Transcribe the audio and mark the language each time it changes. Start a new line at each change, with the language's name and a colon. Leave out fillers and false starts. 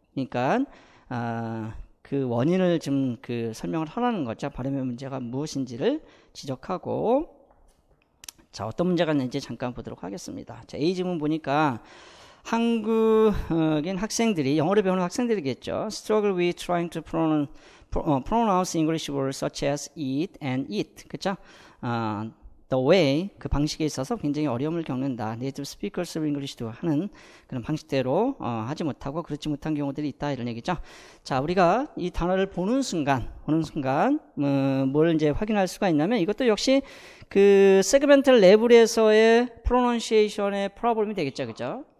Korean: 그러니까 그 원인을 좀 그 설명을 하라는 거죠. 발음의 문제가 무엇인지를 지적하고 자, 어떤 문제가 있는지 잠깐 보도록 하겠습니다. 자, A 지문 보니까 한국인 학생들이 영어를 배우는 학생들이겠죠.
English: Struggle with trying to pronounce English words such as eat and eat.
Korean: 그렇죠? The way 그 방식에 있어서 굉장히 어려움을 겪는다.
English: Native speakers of English
Korean: 도 하는 그런 방식대로 하지 못하고 그렇지 못한 경우들이 있다 이런 얘기죠. 자, 우리가 이 단어를 보는 순간 뭘 이제 확인할 수가 있냐면 이것도 역시 그 세그멘탈 레벨에서의 pronunciation의 프로블럼이 되겠죠, 그렇죠?